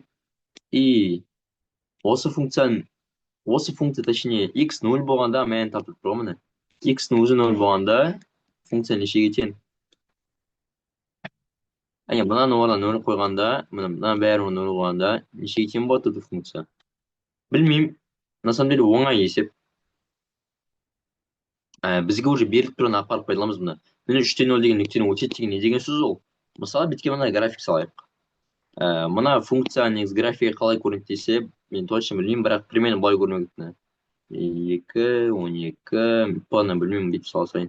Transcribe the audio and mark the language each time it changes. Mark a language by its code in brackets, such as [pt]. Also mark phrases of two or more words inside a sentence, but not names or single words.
[kk] И осы функция, точнее, x 0 болғанда, мәні тапты тұр міне. X-ның өзі 0 болғанда, функция нешеге тең? Мынаны орнына 0 қойғанда, мына бәрі 0 қойғанда, нешеге тең болады бұл функция? Білмеймін. [ru] На самом деле [kk] оңай есеп. Бізге уже беріліп тұрған апарып пайдаламыз мына. Минус 3-те 0 деген нүктені өтеді деген не деген сөз ол? Мысалы, бітке мына график салайық. Мына функция негізі графигі қалай көрінеді десе, мен точно білмеймін, бірақ примерно былай көрінеді. 2, 12, планы білмеймін деп салсайын.